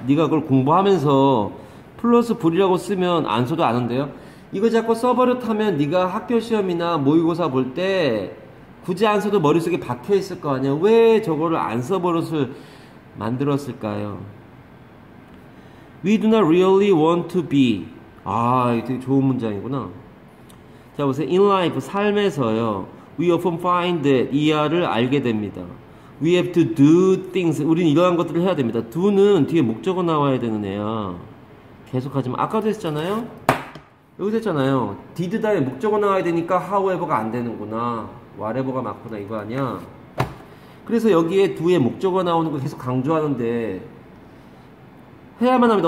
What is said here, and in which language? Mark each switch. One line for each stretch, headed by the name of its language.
Korean: 네가 그걸 공부하면서 플러스 불이라고 쓰면 안 써도 아는데요. 이거 자꾸 써버릇하면 네가 학교 시험이나 모의고사 볼 때 굳이 안 써도 머릿속에 박혀 있을 거 아니야. 왜 저거를 안 써버릇을 만들었을까요?
English: We do not really want to be.
Korean: 아, 이거 되게 좋은 문장이구나. 자, 보세요.
English: In life,
Korean: 삶에서요,
English: we often find that
Korean: 이하를 알게 됩니다.
English: We have to do things.
Korean: 우리는 이러한 것들을 해야 됩니다. do는 뒤에 목적어 나와야 되는 애야. 계속 하지만 아까도 했잖아요. 여기서 했잖아요. did 다음에 목적어 나와야 되니까 however가 안 되는구나, whatever가 맞구나, 이거 아니야. 그래서 여기에 do에 목적어 나오는 거 계속 강조하는데, 해야만 합니다.